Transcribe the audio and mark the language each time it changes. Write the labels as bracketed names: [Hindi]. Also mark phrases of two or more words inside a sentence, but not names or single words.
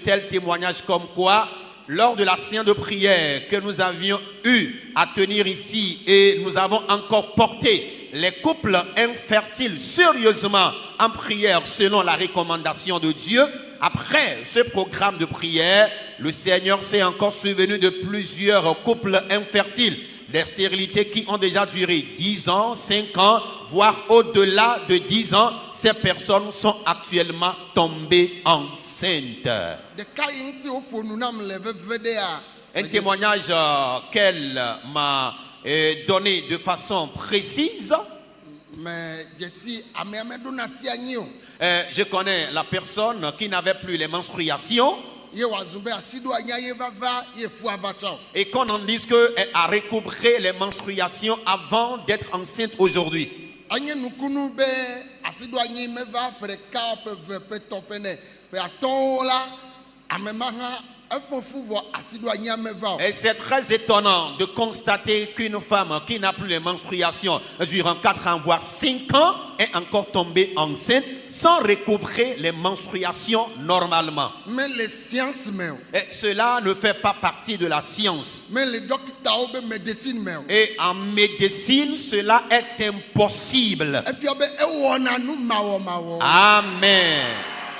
[French] tels témoignages comme quoi, lors de la séance de prière que nous avions eu à tenir ici et nous avons encore porté les couples infertiles sérieusement en prière selon la recommandation de Dieu, après ce programme de prière, le Seigneur s'est encore souvenu de plusieurs couples infertiles, des stérilités qui ont déjà duré 10 ans, 5 ans, voire au-delà de 10 ans. Ces personnes sont actuellement tombées enceintes. [Ewe] Ɖeka yi ŋuti woƒo nu nam le veve ɖea. [French] Un témoignage qu'elle m'a donné de façon précise. [Ewe] Me dzesi amea meɖona asi anyi o. [French] Je connais la personne qui n'avait plus les menstruations [Ewe] Ye wòazu be asi ɖo anya ye vava ye fu ava tsã o. [French] et qu'on en dise qu'elle a recouvré les menstruations avant d'être enceinte aujourd'hui. [Ewe] Anye nukunu be asi ɖo anyi meva ƒe ɖeka ƒe eve ƒe etɔ̃ ƒe ene ƒe atɔ̃wo la ame ma hã efo fu vɔ asi do anyame va o. [French] Et c'est très étonnant de constater qu'une femme qui n'a plus les menstruations durant 4 ans, voire 5 ans, est encore tombée enceinte sans recouvrer les menstruations normalement. Mais les sciences [Ewe] me o. [French] Et cela ne fait pas partie de la science. Mais les docteurs be médecine [Ewe] me o. [French] Et en médecine, cela est impossible. Et puis [Ewe] be e wɔ na nu ma wɔ. Amen.